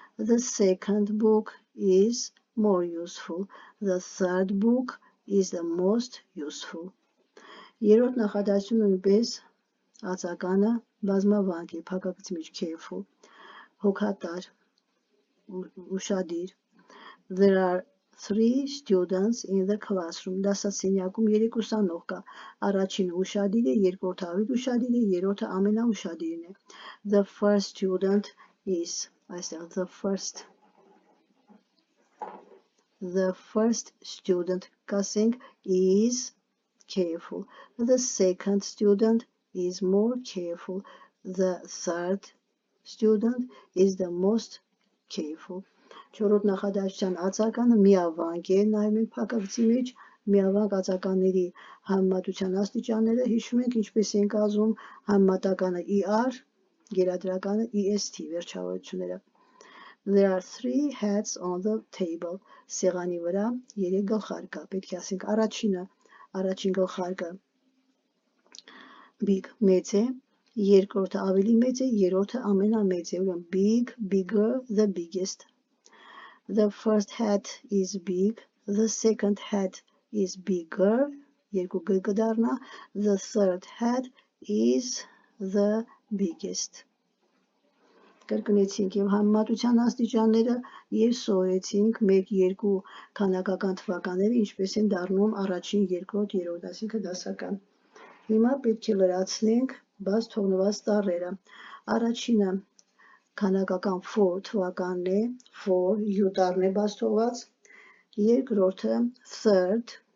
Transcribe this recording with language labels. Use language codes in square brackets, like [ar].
[en] The second book is more useful. The third book is the most useful. [hy] Երրորդ նախադասությունը նույնպես արձականը բազմավանկ է, փակագծի մեջ careful, հոգատար, ուշադիր։ [en] There are 3 students in the classroom. [hy] Դասասենյակում 3 ուսանող կա։ Առաջինը ուշադիր է, երկրորդը ավելի ուշադիր է, երրորդը ամենաուշադիրն է։ [en] The first student is, [hy] այստեղ [en] the first student [hy] կասենք [en] is careful. The second student is more careful. The third student is the most careful. [hy] Չորրորդ նախադասության արձականը միավանկ է, նայում ենք փակագծի մեջ, միավանկ արձականների համեմատության աստիճանները հիշում ենք ինչպես ենք ասում, համեմատականը ER, գերադրականը EST վերջավորությունները։ [en] There are 3 hats on the table. [hy] Սեղանի վրա 3 գլխարկ կա, պետք է ասենք առաջին գլխարկը big մեծ է, երկրորդը ավելի մեծ է, երրորդը ամենամեծ է, ուրեմն [en] big, bigger, the biggest. The first hat is big, the second hat is bigger, [hy] երկու G կդառնա, [en] the third hat is the biggest. [hy] Կրկնեցինք եւ համեմատության աստիճանները եւ սովորեցինք 1-2 քանակական թվականները ինչպես են դառնում առաջին, երկրորդ, երրորդ, այսինքն դասական։ Հիմա պետք է լրացնենք բաց թողնված տառերը։ Առաջինը քանակական 4 թվականն է, 4 U տառն է բաց թողված, երկրորդը third,